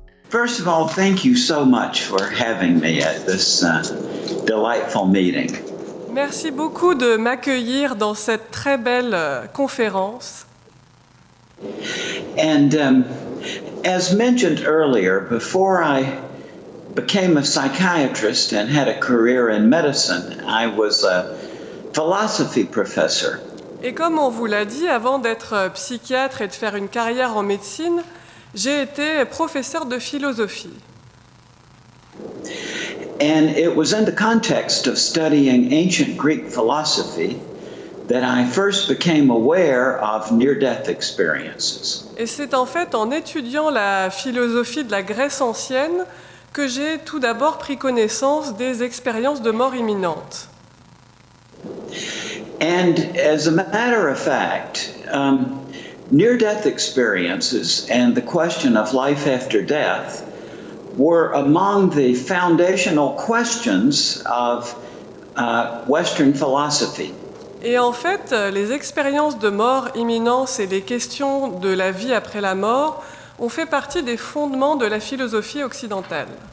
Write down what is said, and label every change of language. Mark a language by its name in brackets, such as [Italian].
[English] First of all, thank you so much for having me at this delightful meeting. [French] Merci beaucoup de m'accueillir dans cette très belle conférence. [English] And as mentioned earlier, before I became a psychiatrist and had a career in medicine, I was a philosophy professor. [French] Et comme on vous l'a dit, avant d'être psychiatre et de faire une carrière en médecine, j'ai été professeur de philosophie. [English] And it was in the context of studying ancient Greek philosophy that I first became aware of near-death experiences. [French] Et c'est en fait en étudiant la philosophie de la Grèce ancienne que j'ai tout d'abord pris connaissance des expériences de mort imminente. [English] And as a matter of fact, near-death experiences and the question of life after death were among the foundational questions of Western philosophy. [French] Et en fait, les expériences de mort imminente et les questions de la vie après la mort ont fait partie des fondements de la philosophie occidentale.